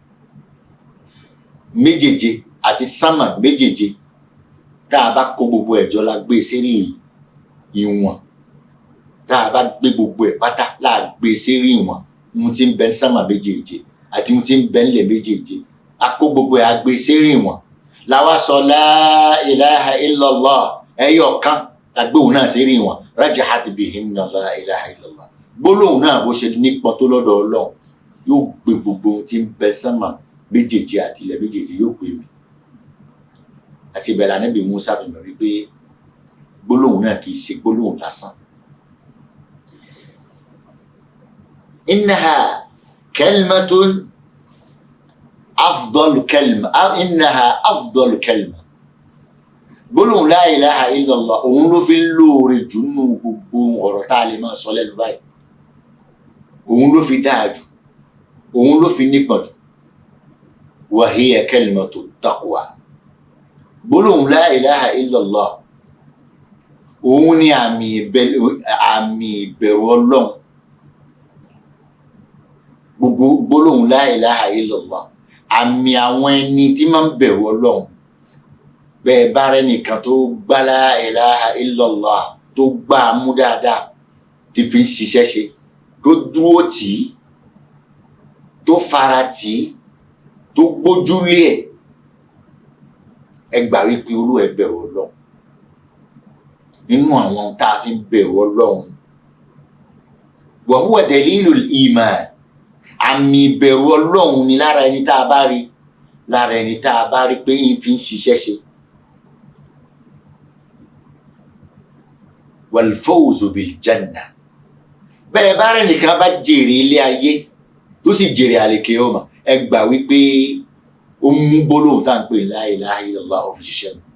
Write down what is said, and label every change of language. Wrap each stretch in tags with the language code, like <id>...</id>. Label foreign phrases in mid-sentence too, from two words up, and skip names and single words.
<yo>méjèèje àti sánmà méjèèje tá a bá kó gbogbo ẹ̀jọ́ la gbé sérí ìwọ̀n tá a bá gbé gbogbo ẹ̀ pátá la gbé sérí ìwọ̀n ohun tí ń bẹ ń sánmà méjèèje àti ohun tí ń bẹ ńlẹ̀ méjèèje a kó gbogbo ẹ̀ a gbé sérí ìwọ̀n la wá sọ</yo> <ar>لا إله إلا الله</ar> <yo>ẹyọ kan la gbé òun náà sérí ìwọ̀n</yo> <ar>رجحت بهن لا إله إلا الله.</ar> <yo>Gbólóhùn náà bó ṣe nípọn tó lọ́dọ̀ Ọlọ́run yóò gbé gbogbo ohun tí ń bẹ sánmà méjèèje àti ilẹ̀ méjèèje yóò gbé mi. Àti ìbẹ̀rẹ̀ ànábì Musa fi mọ̀ wípé gbólóhùn náà kì í ṣe gbólóhùn lásán.</yo> <ar>إنها كلمة أفضل كلمة إنها أفضل كلمة.</ar> <yo>Gbólóhùn</yo> <ar>لا إله إلا الله</ar> <yo>òun ló fi ń lóore jù nínú gbogbo ọ̀rọ̀ tá a lè máa sọ lẹ́nu báyìí. Òun ló fi dáa jù òun ló fi nípọn jù.</yo> <ar>وهي كلمة التقوى.</ar> <yo>Gbólóhùn</yo> <ar>لا إله إلا الله</ar> <yo>òun ni àmì ìbẹ̀rù Ọlọ́run. Gbogbo gbólóhùn</yo> <ar>لا إله إلا الله</ar> <yo>àmì àwọn ẹni tí máa ń bẹ̀rù Ọlọ́run. Bẹ́ẹ̀ bá rẹ́ nìkan tó gbá</yo> <ar>لا إله إلا الله</ar> <yo>tó gbá a mú dáadáa tí fi ń ṣiṣẹ́ ṣe tó dúró tì í tó fara tì í tó gbójúlé ẹ̀ ẹ gbà wípé olú ẹ bẹ̀rù Ọlọ́run. Nínú àwọn tá a fi ń bẹ̀rù Ọlọ́run</yo> <ar>وهو دليل الإيمان.</ar> <yo>Àmì ìbẹ̀rù Ọlọ́run ni lára ẹni tá a bá rí pé yín fi ń ṣiṣẹ́ ṣe.</yo> <ar>والفوز بالجنة.</ar> <yo>Bẹ́ẹ̀ bá rẹ̀ nìkan bá jèrè ilé ayé tó sì jèrè àlìkíyámà ẹ gbà wípé ó mú gbólóhùn tá à ń pè</yo> <ar>لا إله إلا الله</ar> <yo>ó fi ṣiṣẹ́ nù.</yo>